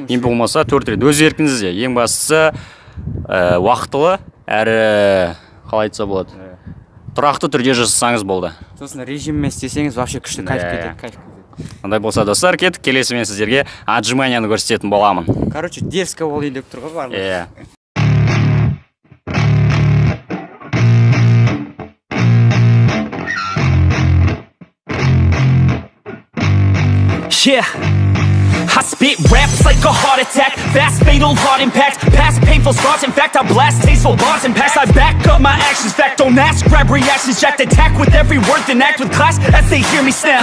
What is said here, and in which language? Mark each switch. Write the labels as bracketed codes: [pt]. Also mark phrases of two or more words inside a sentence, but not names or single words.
[kk] Ең болмаса 4 рет, өз еркіңізде. Ең бастысы уақытылы әрі қалай айтса болады, тұрақты түрде жасасаңыз болды. Сосын режиммен істесеңіз вообще күшті кайф Иә. кетеді, кайф кетеді. Андай болса, достар, кеттік, келесі мен сіздерге отжиманияны көрсететін боламын. [ru] Короче, дерзко [kk] болайын деп тұр ғой барлығы. Иә. [en] Yeah, I spit raps like a heart attack, fast fatal heart impact, past painful scars, in fact I blast tasteful bars and past I back up my actions, fact don't ask, grab reactions, jacked attack with every word then act with class as they hear me snap.